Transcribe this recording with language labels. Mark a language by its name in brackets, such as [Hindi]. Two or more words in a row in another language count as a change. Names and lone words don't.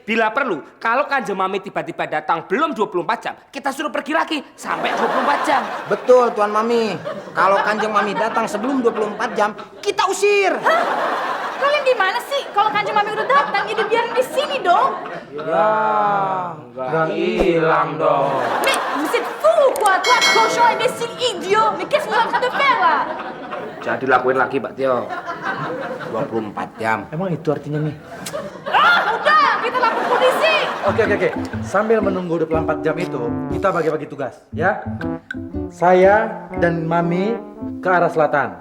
[Indonesian] Bila perlu, kalau Kanjeng Mami tiba-tiba datang belum 24 jam, kita suruh pergi lagi sampai 24 jam. Betul Tuan Mami. Kalau Kanjeng Mami datang sebelum 24 jam, kita usir. Kalian gimana sih? Kalau Kanjeng Mami udah datang, ya dibiarin di sini dong. Ya, Nggak hilang dong. [French] Mais vous êtes fou quoi, toi, cochon imbécile idiot. Mais qu'est-ce que vous êtes en train de faire là? [Indonesian] Jadi lakuin lagi, Pak Tio. 24 jam. Emang itu artinya Mi? Ah, udah, kita lapor polisi. Oke. Sambil menunggu 24 jam itu, kita bagi-bagi tugas, ya. Saya dan Mami ke arah selatan.